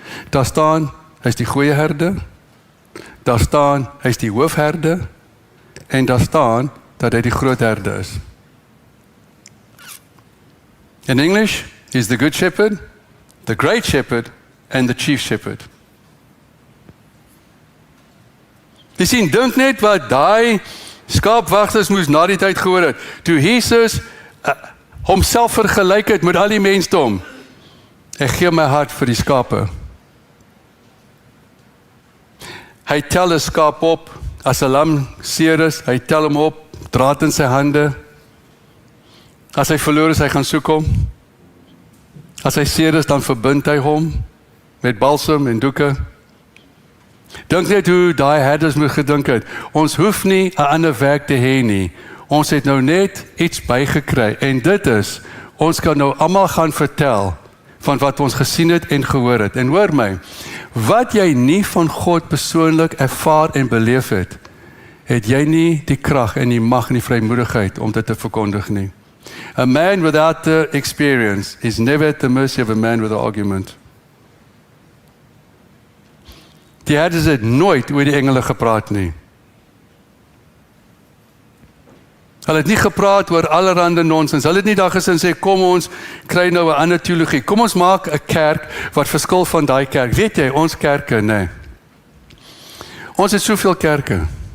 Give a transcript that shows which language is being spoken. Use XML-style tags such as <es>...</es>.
<af>Daar staan, hy is die goeie herder, daar staan, hy is die hoofherder, en daar staan, dat hy die groot herder is.</af> <en>In English, he's the good shepherd, the great shepherd, and the chief shepherd.</en> <af>Jy sien, dink net wat daai skaapwagters moes na die tyd gehoor het, toe Jesus homself vergelyk het met al die mensdom. Ek gee my hart vir die skape. Hy tel 'n skaap op, As 'n lam seer is, hy tel hom op, draad in sy hande. As hy verloor is, hy gaan soek hom. As hy seer is, dan verbind hy hom met balsam en doeke. Dink net hoe daai herders moet gedink het. Ons hoef nie 'n ander werk te hê nie. Ons het nou net iets bygekry en dit is, ons kan nou almal gaan vertel van wat ons gesien het en gehoor het. En hoor my, wat jy nie van God persoonlik ervaar en beleef het, het jy nie die krag en die mag en die vrymoedigheid om dit te verkondig nie.</af> <en>A man without the experience is never at the mercy of a man with an argument.</en> <af>Die herders het nooit oor die engele gepraat nie. Hulle het nie gepraat oor allerhande nonsens. Hulle het nie daar gesin sê, kom ons kry nou 'n ander teologie. Kom ons maak 'n kerk wat verskil van daai kerk. Weet jy, ons kerke, nee. Ons het soveel kerke.</af>